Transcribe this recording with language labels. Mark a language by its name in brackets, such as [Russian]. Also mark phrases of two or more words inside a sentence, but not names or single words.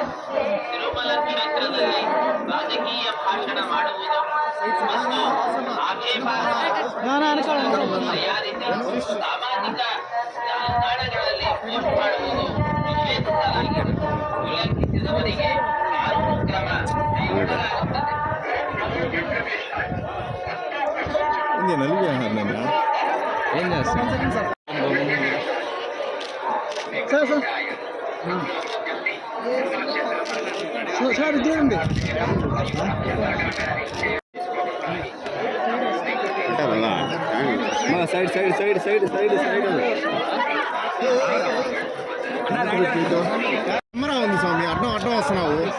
[Kannada] ತಿರುಮಲ ಕ್ಷೇತ್ರದಲ್ಲಿ ರಾಜಕೀಯ ಭಾಷಣ ಮಾಡುವುದು ಮತ್ತು ಆಕ್ಷೇಪಾರ್ಹ ಮರ್ಯಾದಿತ ಸಾಮಾಜಿಕ ಜಾಲತಾಣಗಳಲ್ಲಿ ಪೋಸ್ಟ್ ಮಾಡುವುದು ನಿಷೇಧಿಸಲಾಗಿದೆ. ಉಲ್ಲಂಘಿಸಿದವರಿಗೆ ಕಾನೂನು ಕ್ರಮ ಕೈಗೊಳ್ಳಲಾಗುತ್ತದೆ. [Telugu] ఏం చేస్తాను సార్ ఇదేండి [English] side side side side side side camera [Telugu] ఉంది స్వామి, అడ్డం అడ్డం వస్తున్నావు.